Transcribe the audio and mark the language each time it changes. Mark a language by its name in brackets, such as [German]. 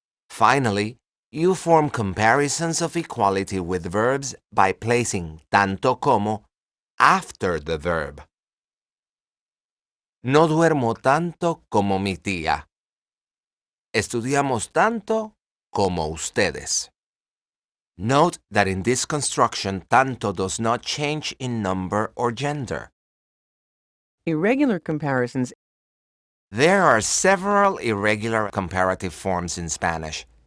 [English] Finally, you form comparisons of equality with verbs by placing [Spanish] tanto como [English] after the verb. [Spanish] No duermo tanto como mi tía. Estudiamos tanto como ustedes. [English] Note that in this construction, tanto does not change in number or gender. Irregular comparisons. There are several irregular comparative forms in Spanish.